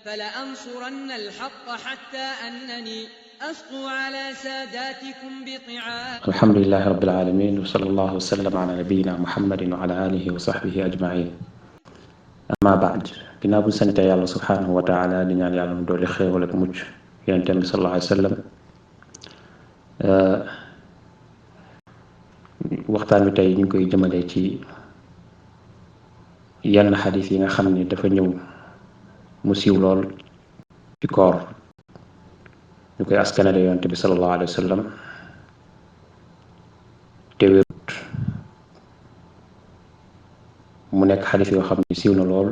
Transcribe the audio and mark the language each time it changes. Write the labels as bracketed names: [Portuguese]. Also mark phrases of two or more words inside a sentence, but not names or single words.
[Arabic] فلأنصرن الحق حتى أنني أسطو على ساداتكم بطعام. الحمد لله رب العالمين وصلى الله وسلم على نبينا محمد وعلى آله وصحبه أجمعين. أما بعد [Wolof] ginnaaw bu sant yàlla [Arabic] سبحانه وتعالى [Wolof] di ñaan yàlla mu doole xéewal ak mucc yonent bi [Arabic] صلى الله عليه وسلم. [Wolof] waxtaan bi tey ñu ngi koy jëmale ci yenn xadis yi nga xam ne dafa ñëw mu siiw lool ci koor ñu koy askanale yonent bi [Arabic] صلى الله عليه وسلم [Wolof] te wérut mu nekk xadis yoo xam ne siiw na lool.